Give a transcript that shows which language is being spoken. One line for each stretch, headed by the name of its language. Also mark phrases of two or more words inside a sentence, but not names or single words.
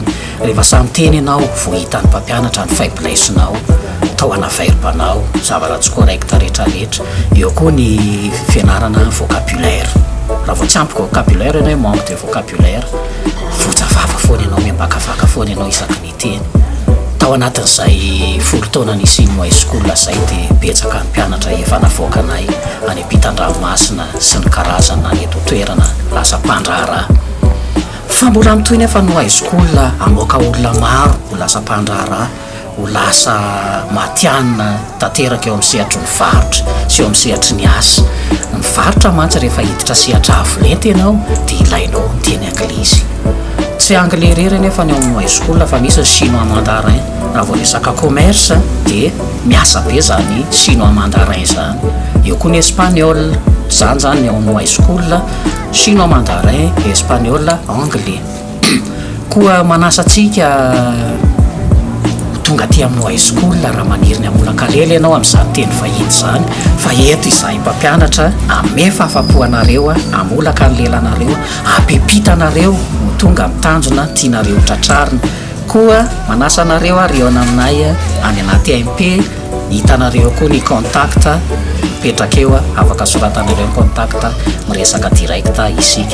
Malagasy: Rehefa samy teny ianao voahitan'ny mpampianatra ny faiblessinao, tao anavairom-banao zavatra correct rehetrarehetra. Eo koa ny fianarana vocabulaire. Raha vao tsy ampy vocabulaire ianao
French: manque de vocabulaire,
Malagasy: vojavava foana ianao, miambakavaka foana ianao isaky ny teny. Tao anatin'izay 10 taona nisian'ny high school zay dia betsaka ny mpianatra efa navoaka anay any Ampitan-Dranomasina sy ny karazana eto toerana lasa mpandraharaha. Fa mbola mitohy nefa ny high school amoaka olona maro ho lasa mpandraharaha, ho lasa matianina tanteraka eo amin'ny sehatry ny varotra sy eo amin'ny sehatry ny asa. Ny varotra mantsy rehefa hiditra sehatra avo lenta ianao dia ilainao ny teny anglisy. tsy anglais rery nefa ny amin'ny high school fa misy ny
French: chinois mandarin.
Malagasy: Raha vao resaka commerce dia miasa be zany
French: chinois mandarin
Malagasy: zany. Eo koa ny espagnol, zany zany ny ao amin'ny high school,
French: chinois mandarin, espagnol, anglais.
Malagasy: Koa manasatsika tonga aty amin'ny high school raha maniry ny amolakalely ianao amin'izany teny vahiny zany, fa eto izahay mpampianatra ame fahafapoanareo amolaka ny lelanareo, apepitanareo ho tonga mitanjona tianareo tratrarina. Koa manasa anareo riona aminay any anaty MP, hitanareo koa ny contact petrakeo, afaka soratanareo ny contact miresaka direct isika.